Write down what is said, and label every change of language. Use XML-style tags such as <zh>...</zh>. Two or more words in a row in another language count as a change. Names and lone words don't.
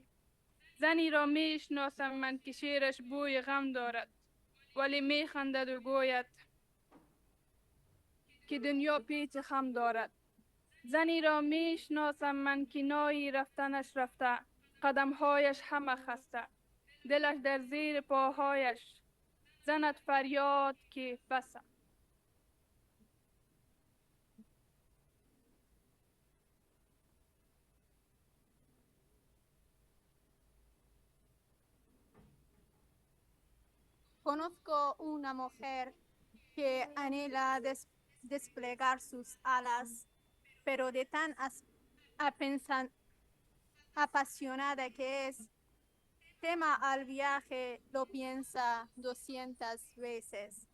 <fa>زنی را میشناسم من که شیرش بوی غم دارد، ولی میخندد و گوید که دنیا پیچ خم دارد. زنی را میشناسم من که نایی رفتنش رفته، قدمهایش همه خسته، دلش در زیر پاهایش زند فریاد که بسه.</fa> <es>Conozco una mujer que anhela desplegar sus alas, pero de tan apasionada que es, tema al viaje lo piensa 200 veces.</es>